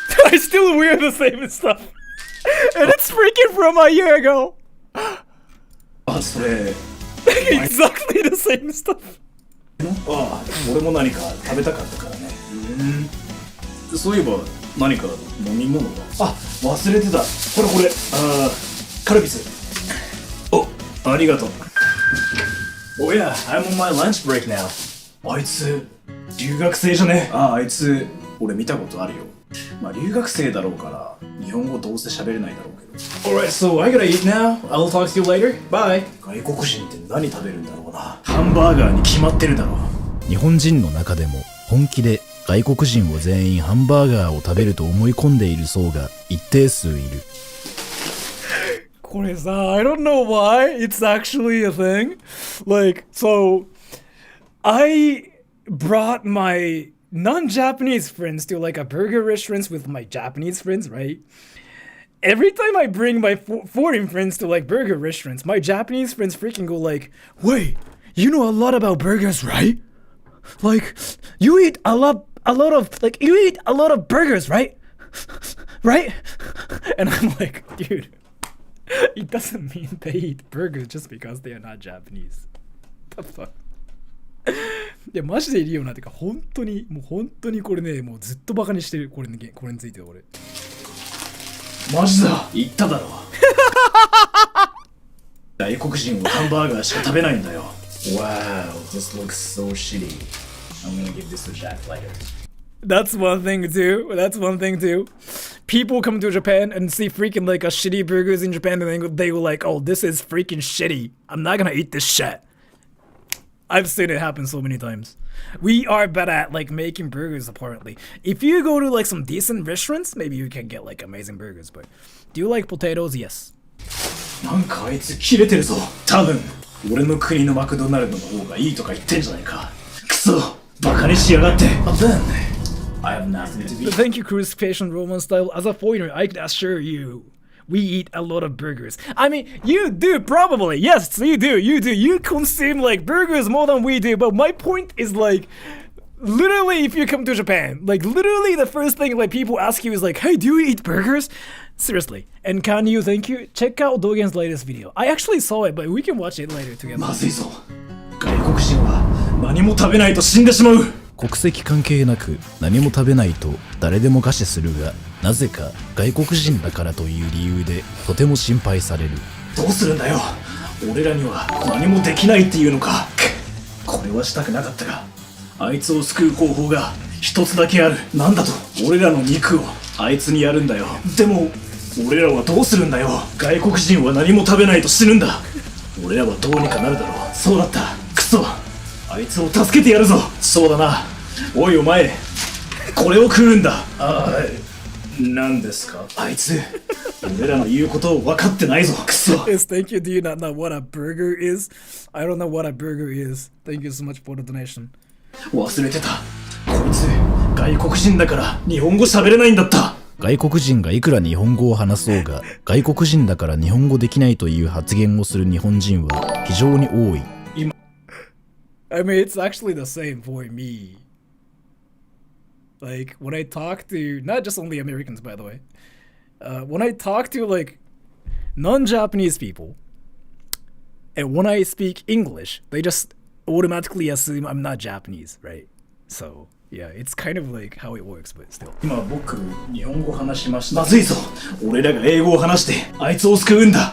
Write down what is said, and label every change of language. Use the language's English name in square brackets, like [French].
[English] I still wear the same stuff. And it's freaking from a year ago. [Japanese] あ、それ。 [English] Exactly the same stuff. [Japanese] ああ、俺も何か食べたかったからね。そういえば何か飲み物が。あ、忘れてた。これこれ。カルピス。お、ありがとう。 [English] Oh yeah, I'm on my lunch break now. [Japanese] あいつ留学生じゃね？あいつ俺見たことあるよ。まあ留学生だろうから日本語どうせ喋れないだろうけど。 [English] Alright, so I gotta eat now. I'll talk to you later. Bye. [Japanese] 外国人って何食べるんだろうな。ハンバーガーに決まってるだろう。日本人の中でも本気で外国人を全員ハンバーガーを食べると思い込んでいる層が一定数いる。これさ、 [English] I don't know why it's actually a thing. Like, so I brought my non-Japanese friends to like a burger restaurant with my Japanese friends, right? Every time I bring my foreign friends to like burger restaurants, my Japanese friends freaking go like, "Wait, you know a lot about burgers, right? Like, you eat a lot of burgers, right? Right?" And I'm like, dude, it doesn't mean they eat burgers just because they are not Japanese. The fuck? [Japanese] いやマジでいるよなってか本当にこれねもうずっとバカにしてるこれについて俺マジだ言っただろ外国人はハンバーガーしか食べないんだよ [English] Wow, this looks so shitty. I'm gonna give this a shot later. That's one thing too. People come to Japan and see freaking like a shitty burgers in Japan and they go like, oh, this is freaking shitty. I'm not gonna eat this shit. I've seen it happen so many times. We are bad at like making burgers apparently. If you go to like some decent restaurants, maybe you can get like amazing burgers, but do you like potatoes? Yes. [Japanese] なんかあいつキレてるぞ。多分俺の国のマクドナルドの方がいいとか言ってんじゃないか。クソバカにしやがって。 [English] But then I have nothing to be. Thank you, Cruise Patient Roman style. As a foreigner, I can assure you, we eat a lot of burgers. I mean, you do probably. Yes, you do. You consume like burgers more than we do. But my point is like, literally, if you come to Japan, like literally the first thing like people ask you is like, hey, do you eat burgers? Seriously. And thank you, check out Dogen's latest video. I actually saw it, but we can watch it later together. [Japanese] まずいぞ。外国人は何も食べないと死んでしまう。国籍関係なく何も食べないと誰でも餓死するが、なぜか外国人だからという理由でとても心配される。どうするんだよ。俺らには何もできないっていうのか。これはしたくなかったが、あいつを救う方法が一つだけある。なんだと。俺らの肉をあいつにやるんだよ。でも俺らはどうするんだよ。外国人は何も食べないと死ぬんだ。俺らはどうにかなるだろう。そうだった。クソ。あいつを助けてやるぞ。そうだな。おいお前、これを食うんだ。何ですかあいつ。俺らの言うことを分かってないぞ。クソ。 [English] Yes, thank you. Do you not know what a burger is? I don't know what a burger is. Thank you so much for the donation. [Japanese] 忘れてた。こいつ外国人だから日本語喋れないんだった。外国人がいくら日本語を話そうが、外国人だから日本語できないという発言をする日本人は非常に多い。 [English] I mean, it's actually the same for me. Like, when I talk to, not just only Americans, by the way, when I talk to, like, non-Japanese people, and when I speak English, they just automatically assume I'm not Japanese, right? So, yeah, it's kind of like how it works, but still. [Japanese] 今僕、日本語話しました。まずいぞ。俺らが英語を話して、あいつを救うんだ。